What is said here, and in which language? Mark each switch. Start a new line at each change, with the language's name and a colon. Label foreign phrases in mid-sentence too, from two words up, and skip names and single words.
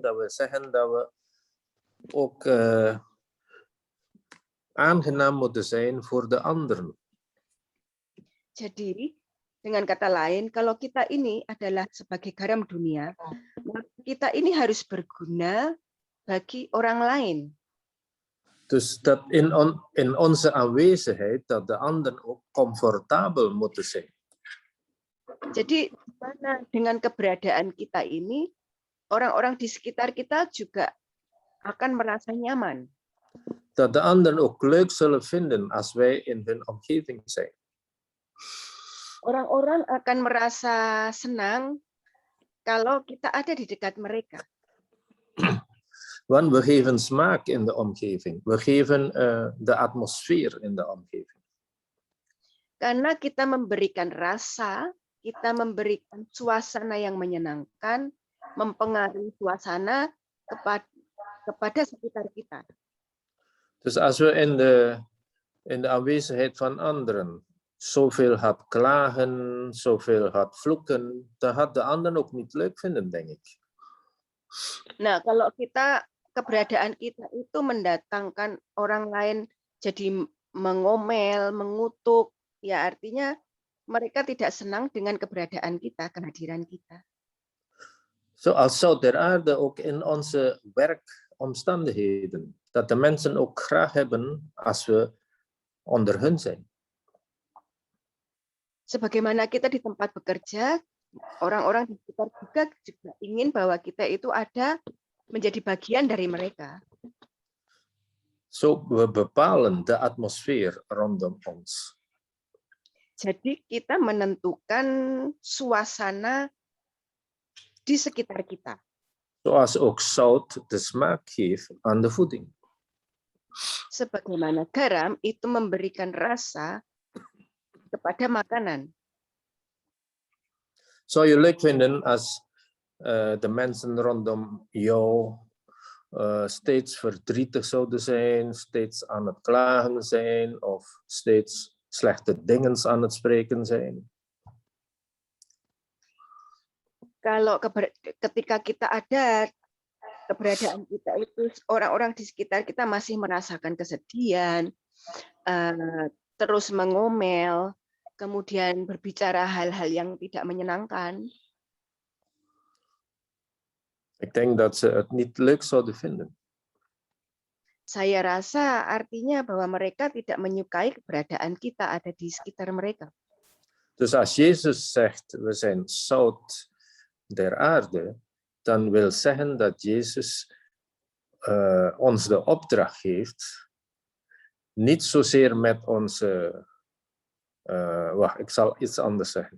Dutch: Dat wil zeggen dat we ook aangenaam moeten zijn voor de anderen.
Indonesian: Jadi, dengan kata lain, kalau kita ini adalah sebagai garam dunia, maka kita ini harus berguna bagi orang lain.
Dutch: Dus dat in onze aanwezigheid, dat de anderen ook comfortabel moeten zijn.
Indonesian: Jadi, dengan keberadaan kita ini, orang-orang di sekitar kita juga akan merasa nyaman.
Dutch: Dat de anderen ook leuk zullen vinden als wij in hun omgeving zijn.
Indonesian: Orang-orang akan merasa senang kalau kita ada di dekat mereka.
Dutch: Want we geven smaak in de omgeving. We geven de atmosfeer in de omgeving.
Indonesian: Karena kita memberikan rasa, kita memberikan suasana yang menyenangkan, mempengaruhi suasana kepada sekitar kita.
Dutch: Dus als we in de aanwezigheid van anderen zoveel gaat klagen, zoveel gaat vloeken, dan gaat de anderen ook niet leuk vinden, denk ik.
Indonesian: Nah, kalau keberadaan kita itu mendatangkan orang lain jadi mengomel, mengutuk, ya artinya mereka tidak senang dengan keberadaan kita, kehadiran kita.
Dutch: Zoals zout der aarde ook in onze werkomstandigheden. Dat de mensen ook graag hebben als we onder hun zijn.
Indonesian: Sebagaimana kita di tempat bekerja, orang-orang di sekitar juga ingin bahwa kita itu ada menjadi bagian dari mereka.
Dutch: Zo we bepalen de atmosfeer rondom ons.
Indonesian: Jadi kita menentukan suasana di sekitar kita.
Dutch: Zoals ook zout de smaak geeft aan de voeding.
Indonesian: Sebagaimana garam itu memberikan rasa kepada makanan.
Dutch: Zou je leuk vinden als de mensen rondom jou steeds verdrietig zouden zijn, steeds aan het klagen zijn of steeds slechte dingen aan het spreken zijn?
Indonesian: Kalau ketika kita ada, keberadaan kita itu orang-orang di sekitar kita masih merasakan kesedihan, terus mengomel, kemudian berbicara hal-hal yang tidak menyenangkan.
Dutch: Ik denk dat ze het niet leuk zouden vinden.
Indonesian: Saya rasa artinya bahwa mereka tidak menyukai keberadaan kita ada di sekitar mereka.
Dutch: Dus als Jezus zegt, we zijn zout der aarde, dan wil zeggen dat Jezus ons de opdracht geeft, niet zozeer met onze... wacht, ik zal iets anders zeggen.